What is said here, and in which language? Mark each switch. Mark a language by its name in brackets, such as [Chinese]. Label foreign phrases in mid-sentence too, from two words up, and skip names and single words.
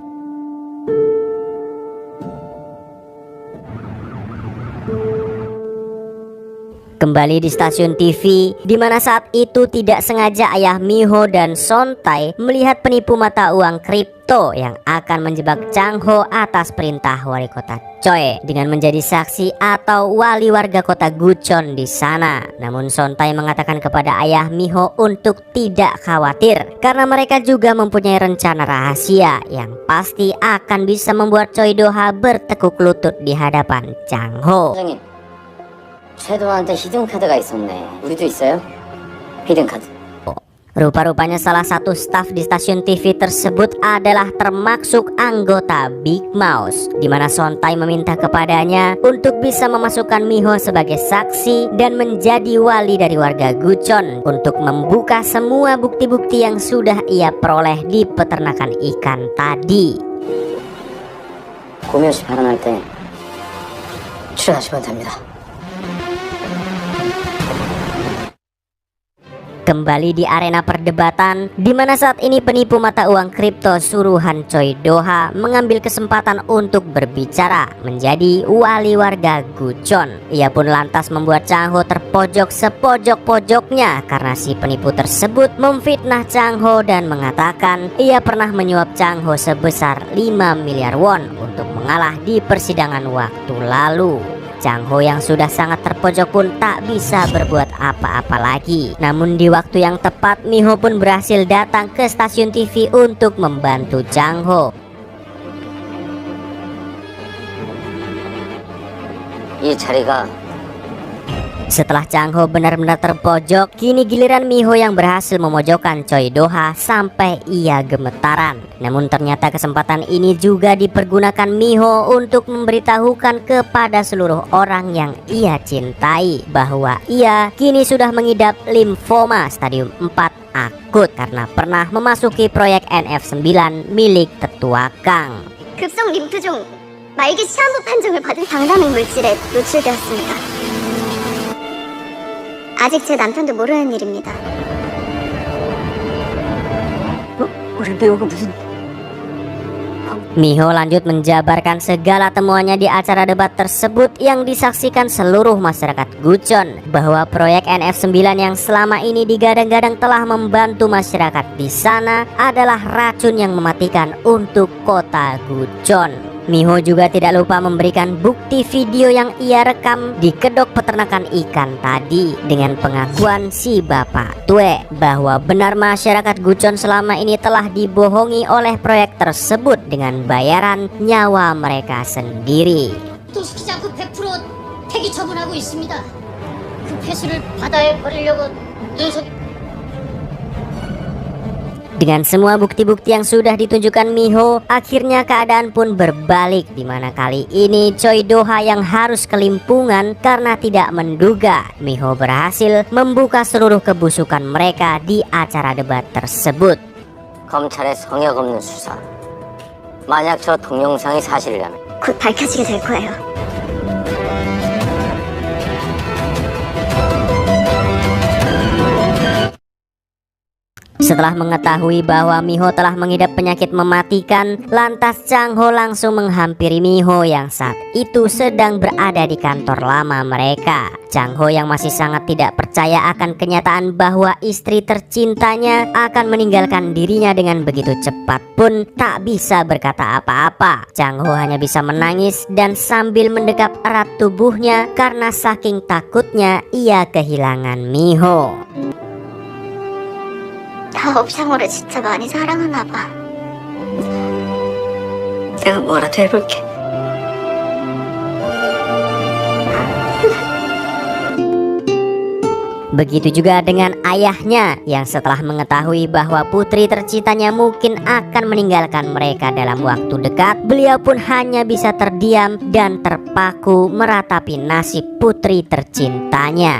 [Indonesian] Kembali di stasiun TV, di mana saat itu tidak sengaja ayah Miho dan Sontai melihat penipu mata uang kripto yang akan menjebak Chang Ho atas perintah wali kota Choi dengan menjadi saksi atau wali warga kota Gucheon di sana. Namun Sontai mengatakan kepada ayah Miho untuk tidak khawatir karena mereka juga mempunyai rencana rahasia yang pasti akan bisa membuat Choi Do-ha bertekuk lutut di hadapan Chang Ho. [Korean] 최도한테 히든카드가 있었네. 우리도 있어요? 히든카드. [Indonesian] Rupa-rupanya salah satu staf di stasiun TV tersebut adalah termasuk anggota Big Mouse, di mana Sontai meminta kepadanya untuk bisa memasukkan Miho sebagai saksi dan menjadi wali dari warga Gucheon untuk membuka semua bukti-bukti yang sudah ia peroleh di peternakan ikan tadi. [Korean] 고묘시 발언할 때 출연하시면 됩니다. [Indonesian] Kembali di arena perdebatan, di mana saat ini penipu mata uang kripto suruhan Choi Do-ha mengambil kesempatan untuk berbicara menjadi wali warga Gucheon. Ia pun lantas membuat Chang Ho terpojok sepojok-pojoknya karena si penipu tersebut memfitnah Chang Ho dan mengatakan ia pernah menyuap Chang Ho sebesar 5 miliar won untuk mengalah di persidangan waktu lalu. Chang Ho yang sudah sangat terpojok pun tak bisa berbuat apa-apa lagi. Namun di waktu yang tepat, Miho pun berhasil datang ke stasiun TV untuk membantu Chang Ho. [Korean] 이 자리가 [Indonesian] Setelah Chang Ho benar-benar terpojok, kini giliran Miho yang berhasil memojokkan Choi Do-ha sampai ia gemetaran. Namun ternyata kesempatan ini juga dipergunakan Miho untuk memberitahukan kepada seluruh orang yang ia cintai bahwa ia kini sudah mengidap limfoma stadium 4 akut karena pernah memasuki proyek NF9 milik tetua Kang. [Korean] 급성 림프종 말기 시한부 판정을 받은 방사능 물질에 노출되었습니다. 아직 제 남편도 모르는 일입니다. 우리 배우가 무슨 [Indonesian] Miho lanjut menjabarkan segala temuannya di acara debat tersebut yang disaksikan seluruh masyarakat Gucheon, bahwa proyek NF9 yang selama ini digadang-gadang telah membantu masyarakat di sana adalah racun yang mematikan untuk kota Gucheon. Miho juga tidak lupa memberikan bukti video yang ia rekam di kedok peternakan ikan tadi dengan pengakuan si Bapak Tue bahwa benar masyarakat Gucheon selama ini telah dibohongi oleh proyek tersebut dengan bayaran nyawa mereka sendiri. [Korean] 또 시키지 않고 100% 폐기 처분하고 있습니다. 그 폐수를 바다에 버리려고 눈썹 [Indonesian] Dengan semua bukti-bukti yang sudah ditunjukkan Miho, akhirnya keadaan pun berbalik, di mana kali ini Choi Do-ha yang harus kelimpungan karena tidak menduga Miho berhasil membuka seluruh kebusukan mereka di acara debat tersebut. [Korean] 검찰의 성역 없는 수사. 만약 저 동영상이 사실이라면 곧 밝혀지게 될 거예요. [Indonesian] Setelah mengetahui bahwa Miho telah mengidap penyakit mematikan, lantas Chang Ho langsung menghampiri Miho yang saat itu sedang berada di kantor lama mereka. Chang Ho yang masih sangat tidak percaya akan kenyataan bahwa istri tercintanya akan meninggalkan dirinya dengan begitu cepat pun tak bisa berkata apa-apa. Chang Ho hanya bisa menangis dan sambil mendekap erat tubuhnya karena saking takutnya ia kehilangan Miho. [Korean] 나 업상으로 진짜 많이 사랑하나 봐. 내가 뭐라도 해볼게. [Indonesian] Begitu juga dengan ayahnya yang setelah mengetahui bahwa putri tercintanya mungkin akan meninggalkan mereka dalam waktu dekat, beliau pun hanya bisa terdiam dan terpaku meratapi nasib putri tercintanya.